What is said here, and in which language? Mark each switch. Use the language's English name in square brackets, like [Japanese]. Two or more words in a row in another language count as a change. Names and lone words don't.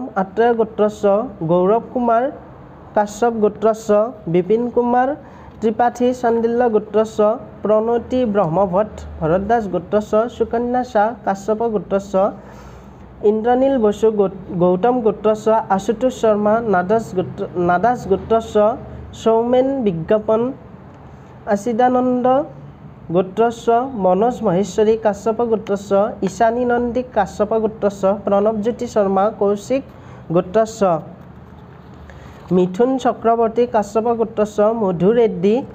[Sanskrit] आत्रेय गोत्रस्य गौरव कुमार काश्यप गोत्रस्य विपिन कुमार त्रिपाठी शांडिल्य गोत्रस्य प्रणति ब्रह्मभट्ट भरद्वाज गोत्रस्य सुकन्या शाह काश्यप गोत्रस्य इंद्रनील बसु गौतम गोत्रस्य आशुतोष शर्मा नादास गोत्रस्य সৌমেন বিজ্ঞাপন আচিদানন্দ গোত্ৰস্য মনোজ মহেশ্বৰী কাশ্যপ গোত্ৰস্য ঈশানী নন্দী কাশ্যপ গোত্ৰস্য প্ৰণৱজ্যোতি শৰ্মা কৌশিক গোত্ৰস্য মিথুন চক্ৰৱৰ্তী কাশ্যপ গোত্ৰস্য মধু ৰেড্ডি